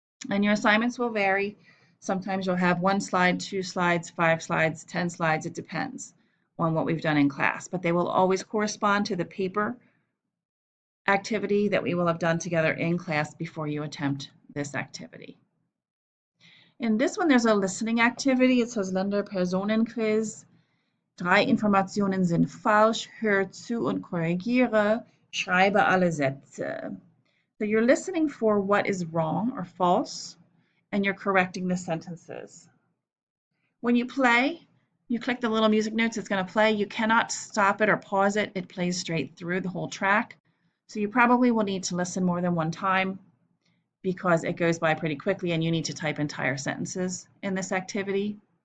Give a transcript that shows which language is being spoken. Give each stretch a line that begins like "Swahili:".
English: And your assignments will vary. Sometimes you'll have 1 slide, 2 slides, 5 slides, 10 slides. It depends on what we've done in class, but they will always correspond to the paper activity that we will have done together in class before you attempt this activity. In this one, there's a listening activity. It says Länder-Personen-Quiz.
German: 3 Informationen sind falsch. Hör zu und korrigiere. Schreibe alle Sätze.
English: So you're listening for what is wrong or false, and you're correcting the sentences. When you play, you click the little music notes, it's going to play. You cannot stop it or pause it. It plays straight through the whole track. So you probably will need to listen more than one time because it goes by pretty quickly and you need to type entire sentences in this activity.